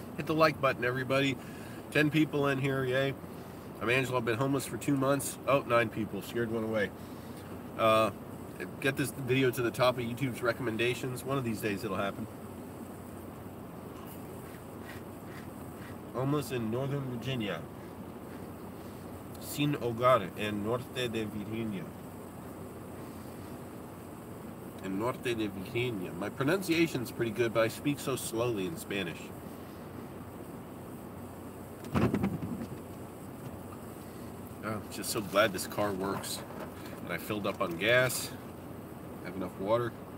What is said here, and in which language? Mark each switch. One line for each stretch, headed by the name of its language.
English: Hit the like button, everybody. 10 people in here, yay. I'm Angelo. I've been homeless for 2 months. Oh, 9 people. Scared one away. Get this video to the top of YouTube's recommendations. One of these days it'll happen. Homeless in Northern Virginia.
Spanish: Sin hogar en norte de Virginia. In norte de Virginia.
English: My pronunciation's pretty good, but I speak so slowly in Spanish. Oh, I'm just so glad this car works. And I filled up on gas. Have enough water.